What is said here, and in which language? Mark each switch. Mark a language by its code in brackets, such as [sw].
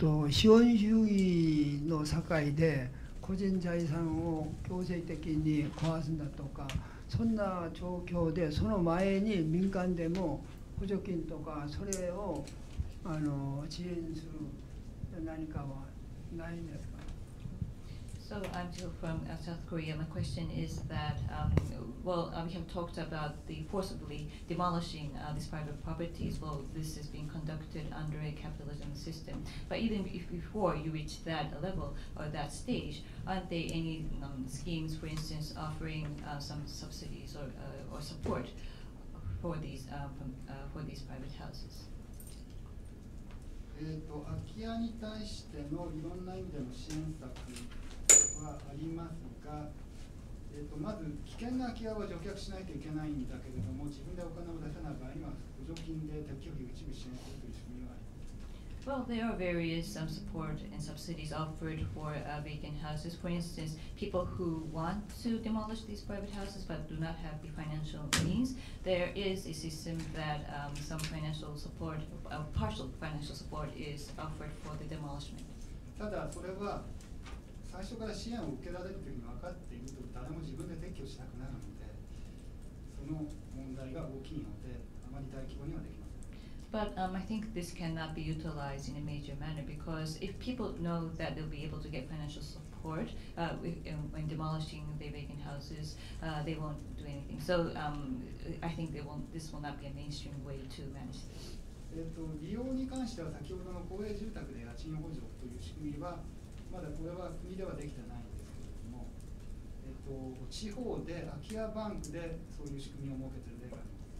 [ja] 資本主義の社会で個人財産を強制的に壊すんだとか、そんな状況でその前に民間でも補助金とかそれを支援する何かはないんですか？ [en] So I'm still from South Korea. My question is that, we have talked about the forcibly demolishing these private properties. Well, this is being conducted under a capitalism system. But even if before you reach that level or that stage, aren't there any schemes, for instance, offering some subsidies or support for these private houses? [ja] 空き家に対してのいろんな意味での支援策はありますが、まず危険な空き家は除却しないといけないんだけれども、自分でお金を出せない場合には補助金で撤去費を一部支援するという仕組みがあります。 [en] Well, there are various support and subsidies offered for vacant houses. For instance, people who want to demolish these private houses but do not have the financial means, there is a system that some financial support, partial financial support is offered for the demolishment. [ja] ただそれは最初から支援を受けられるというふうに分かっていると誰も自分で撤去したくなるので、その問題が大きいのであまり大規模にはできません。 [en] But I think this cannot be utilized in a major manner because if people know that they'll be able to get financial support when demolishing the vacant houses, they won't do anything. So I think this will not be a mainstream way to manage this. [ja] 利用に関しては先ほどの公営住宅で家賃補助という仕組みはまだこれは国ではできてないんですけれども、地方で空き家バンクでそういう仕組みを設けている例があります。